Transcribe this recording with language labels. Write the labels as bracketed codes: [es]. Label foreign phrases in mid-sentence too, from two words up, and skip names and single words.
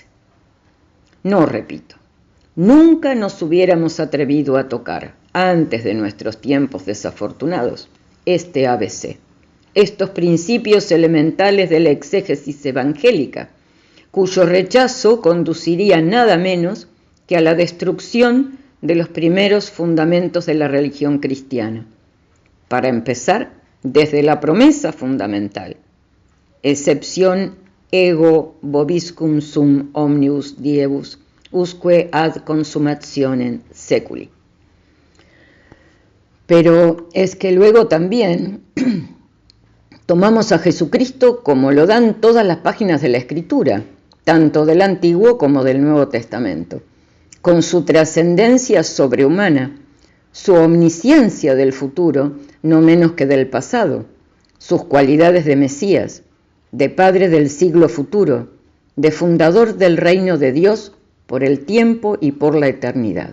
[es] No, repito, nunca nos hubiéramos atrevido a tocar, antes de nuestros tiempos desafortunados, este ABC, estos principios elementales de la exégesis evangélica, cuyo rechazo conduciría nada menos que a la destrucción de los primeros fundamentos de la religión cristiana. Para empezar, desde la promesa fundamental: [la] excepción ego vobiscum sum omnibus diebus, usque ad consummationem seculi. [es] Pero es que luego también tomamos a Jesucristo como lo dan todas las páginas de la Escritura, tanto del Antiguo como del Nuevo Testamento, con su trascendencia sobrehumana, su omnisciencia del futuro, no menos que del pasado, sus cualidades de Mesías, de Padre del siglo futuro, de fundador del reino de Dios por el tiempo y por la eternidad.